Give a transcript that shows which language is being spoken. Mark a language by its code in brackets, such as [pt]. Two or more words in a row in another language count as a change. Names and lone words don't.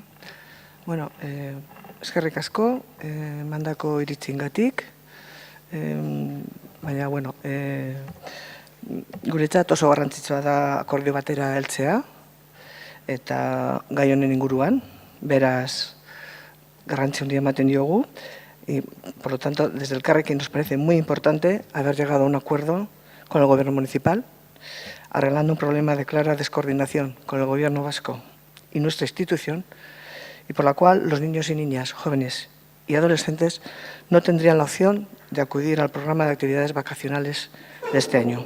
[eu] Bueno, eskerrik asko, mandako iritzingatik, baina, guretzat oso garrantzitsua da akordio batera heltzea, eta gai honen inguruan, beraz, garrantzi handia ematen diogu, [es] y, por lo tanto, desde el Carrequín nos parece muy importante haber llegado a un acuerdo con el Gobierno municipal, arreglando un problema de clara descoordinación con el Gobierno vasco y nuestra institución, y por la cual los niños y niñas, jóvenes y adolescentes no tendrían la opción de acudir al programa de actividades vacacionales de este año.